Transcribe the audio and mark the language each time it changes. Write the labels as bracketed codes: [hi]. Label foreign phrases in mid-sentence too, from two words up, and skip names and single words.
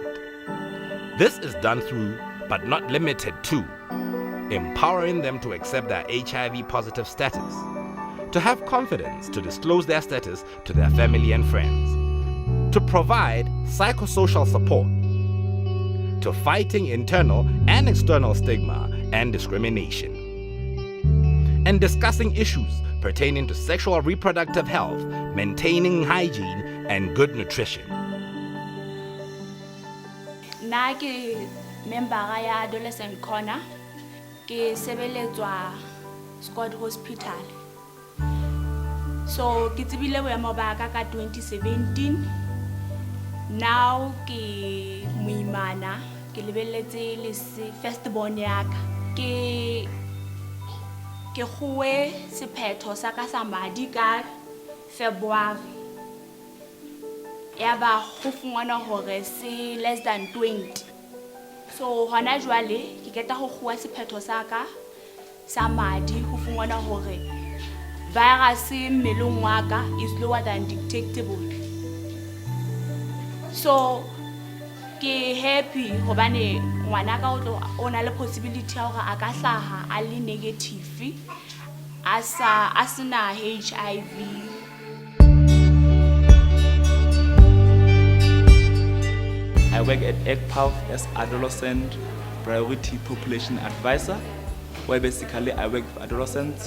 [en] This is done through, but not limited to, empowering them to accept their HIV-positive status, to have confidence to disclose their status to their family and friends, to provide psychosocial support, to fighting internal and external stigma and discrimination, and discussing issues pertaining to sexual reproductive health, maintaining hygiene, and good nutrition. [st] Na ke member ya Adolescent Corner, ke sebeletswa Squad Hospital. So ke tsebile boemo ba ka 2017. Now ke muimana, ke lebelletse le firstborn ya ka. Ke khuwe sephetho sa ka sa madi ka February. Ya ba go fungwana hore se [en] less than 20. [st] So hona jwale ke keta go khuwa sephetho sa ka sa madi go fungwana hore virus mmeleng wa ka [en] is lower than detectable. [st] So ke happy hobane ngwana ka o na le possibility ya hore a ka hlaha a le negative asina HIV. [en] I work at PEPFAR as Adolescent Priority Population Advisor, where basically I work with adolescents.